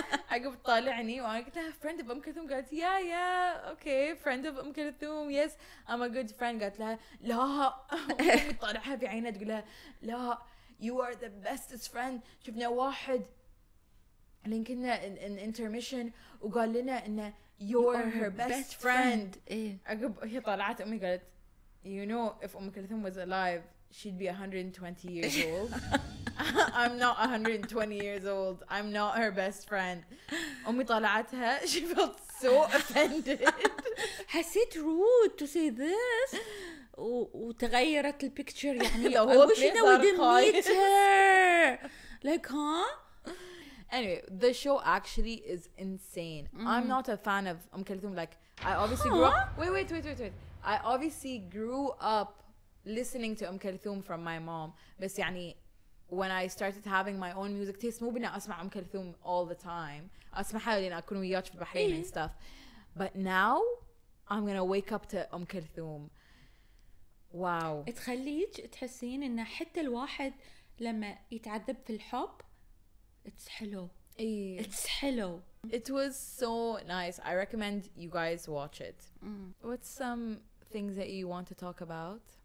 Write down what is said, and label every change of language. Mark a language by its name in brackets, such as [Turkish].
[Arabic] عقب طالعني وانا قلت لها [English] friend of [Arabic] أم كلثوم. قالت [English] yeah okay friend of أم كلثوم yes I'm a good friend. [Arabic] قالت لها لا أمي طالعها في عينها تقول لها لا [English] you are the bestest friend. [Arabic] شفنا واحد اللي كنا [English] in intermission [Arabic] وقال لنا إنه [English] you're her best friend. [Arabic] عقب هي طالعت أمي قالت [English] you know if أم كلثوم was alive she'd be 120 years old. I'm not 120 years old. I'm not her best friend. [Arabic] أمي طلعتها. [English] She felt so offended. [Arabic] حسيت [English] rude to say this. [Arabic] وتغيرت البيكتشر يعني. [English] I wish we didn't meet her. Like Anyway, the show actually is insane. I'm not a fan of Kulthum. Like I obviously grew up. Wait. I obviously grew up listening to Kulthum from my mom. [Arabic] بس يعني [English] when I started having my own music taste [Arabic] مو بنا أسمع كلثوم [English] all the time. [Arabic] أسمعها لأن أكون وياك في البحرين [English] and stuff. But now I'm gonna wake up to كلثوم. [Arabic] واو. تخليك تحسين إن حتى الواحد لما يتعذب في الحب [English] it's hello. It's hello. It was so nice. I recommend you guys watch it. What's some things that you want to talk about?